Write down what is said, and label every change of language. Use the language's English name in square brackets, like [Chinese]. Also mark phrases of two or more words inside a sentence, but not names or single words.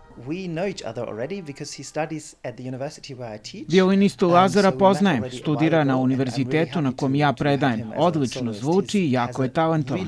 [English] we know each other already because he studies at the university where I teach. [Serbian] Violinistu Lazara [English] So we met [Serbian] poznajem, [English] already a [Serbian] studira [English] while [Serbian] na [English] ago, and I'm really [Serbian] univerzitetu na [English] happy [Serbian] kom [English] to [Serbian] ja [English] have [Serbian] predajem. [English] him as a [Serbian] Odlično [English] soloist. [Serbian] zvuči i [English] He [Serbian] jako [English] has [Serbian] je [English] a [Serbian] talentovan.